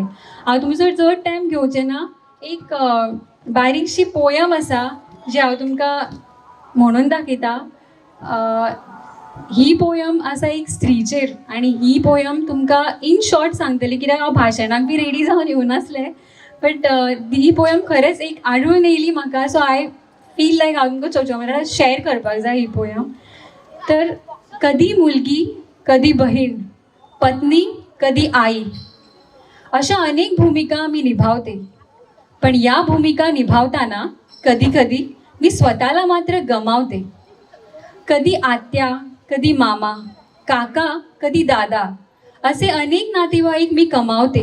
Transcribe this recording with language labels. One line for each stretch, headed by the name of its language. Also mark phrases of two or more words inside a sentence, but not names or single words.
Konkani: हांव तुमचो चड टायम घेवचें ना. एक बारीकशी पोयम आसा जी हांव तुमकां म्हणून दाखयता. ही पोयम आसा एक स्त्रीचेर आनी ही पोयम तुमकां
English: in short
Konkani: सांगतली, कित्याक हांव भाशणाक बी रेडी जावन येवनासलें. बट ही पोयम खरेंच एक आडून येयली म्हाका.
English: So I feel like
Konkani: हांव तुमकां
English: social mediar
Konkani: शेअर करपाक जाय ही पोयम.
Marathi: तर कधी मुलगी, कधी बहीण, पत्नी, कधी आई, अशा अनेक भूमिका मी निभावते. पण या भूमिका निभावताना कधी कधी मी स्वतःला मात्र गमावते. कधी आत्या, कधी मामा, काका, कधी दादा असे अनेक नातेवाईक मी कमावते.